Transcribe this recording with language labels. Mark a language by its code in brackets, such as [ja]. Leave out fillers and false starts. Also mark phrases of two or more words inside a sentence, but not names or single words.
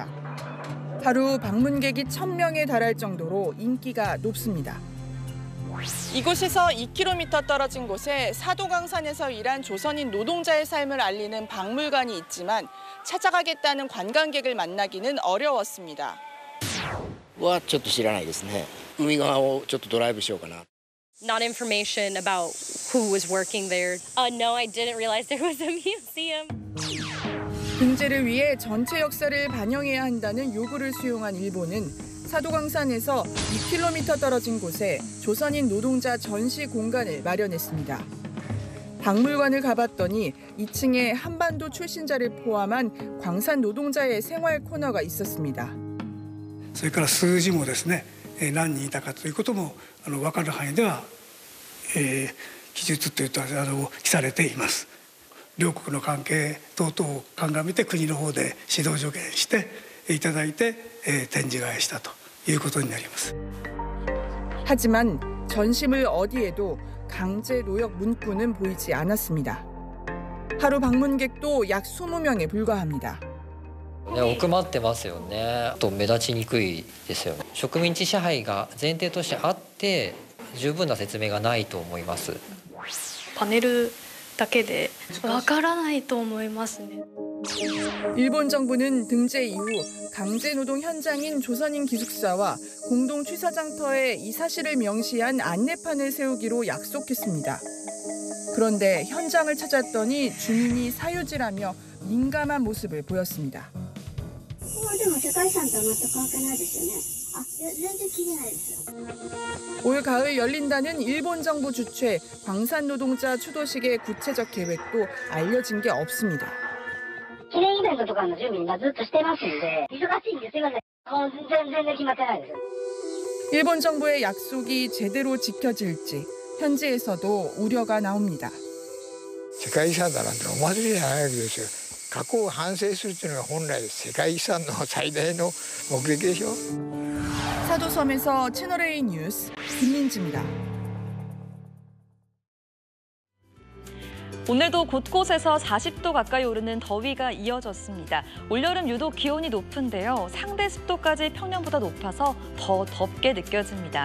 [ko] 하루 방문객이 1,000명에 달할 정도로 인기가 높습니다. 이곳에서 2km 떨어진 곳에 사도광산에서 일한 조선인 노동자의 삶을 알리는 박물관이 있지만 찾아가겠다는 관광객을 만나기는 어려웠습니다. [ja] はちょっと知らないですね。海側をちょっとドライブしようかな。 [en] Not information about who was working there. No, I didn't realize there was a museum. [ko] 등재를 위해 전체 역사를 반영해야 한다는 요구를 수용한 일본은 사도광산에서 2km 떨어진 곳에 조선인 노동자 전시 공간을 마련했습니다. 박물관을 가봤더니 2층에 한반도 출신자를 포함한 광산 노동자의 생활 코너가 있었습니다. [ja] それから数字もですね、何人いたかということも分かる範囲では記述というと記されています。両国の関係等々を鑑みて国の方で指導助言していただいて展示会したということになります。 [ko] 하지만 전시물 어디에도 강제 노역 문구는 보이지 않았습니다. 하루 방문객도 약 20명에 불과합니다. [ja] 奥まってますよね。と目立ちにくいですよね。植民地支配が前提としてあって十分な説明がないと思います。パネルだけでわからないと思いますね。 [ko] 일본 정부는 등재 이후 강제노동 현장인 조선인 기숙사와 공동 취사장터에 이 사실을 명시한 안내판을 세우기로 약속했습니다. 그런데 현장을 찾았더니 주민이 사유지라며 민감한 모습을 보였습니다. 올 가을 열린다는 일본 정부 주최 광산 노동자 추도식의 구체적 계획도 알려진 게 없습니다. [ja] 記念イベントとかの準備今ずっとしてますんで忙しいんですいません。全然決まってないです。 [ko] 일본 정부의 약속이 제대로 지켜질지 현지에서도 우려가 나옵니다. [ja] 世界遺産だなんてお祭りじゃないわけですよ。過去を反省するというのが本来世界遺産の最大の目的でしょ。 [ko] 사도섬에서 채널A 뉴스 김민지입니다. 오늘도 곳곳에서 40도 가까이 오르는 더위가 이어졌습니다. 올여름 유독 기온이 높은데요. 상대 습도까지 평년보다 높아서 더 덥게 느껴집니다.